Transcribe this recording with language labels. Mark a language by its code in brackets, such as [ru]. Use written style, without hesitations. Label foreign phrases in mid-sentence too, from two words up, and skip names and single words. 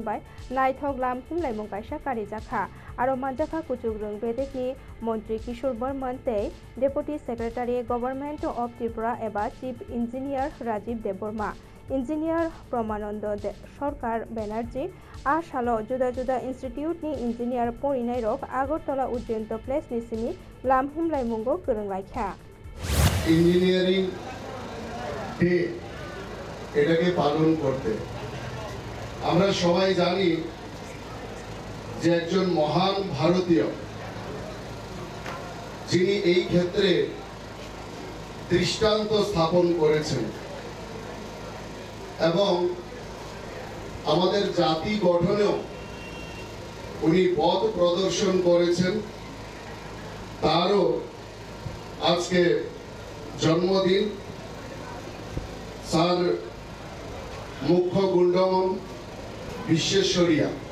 [trp] by Naithok Lam Himlai Mungkaisa Karijakha aro manjakha Kuchugrung Bedekni Montri Kishore Burman tei [en] Deputy Secretary Government of Tripura [trp] eba [en] Chief Engineer [trp] Rajiv Deborma Engineer Pramanando Sarkar Banerjee Asalo Juda Juda Institute ni Engineer Porinai rok Agartala Ujjayanta Place ni simi Lam Himlai Mungo Kurunglaikha [bn] ইঞ্জিনিয়ারিং ডে এটাকে পালন করতে আমরা সবাই জানি যে একজন মহান ভারতীয় যিনি এই ক্ষেত্রে দৃষ্টান্ত স্থাপন করেছেন এবং আমাদের জাতি গঠনেও উনি পথ প্রদর্শন করেছেন তারও আজকে জন্মদিন স্যার মুখ্যগুন্ডম বিশ্বেশ্বরিয়া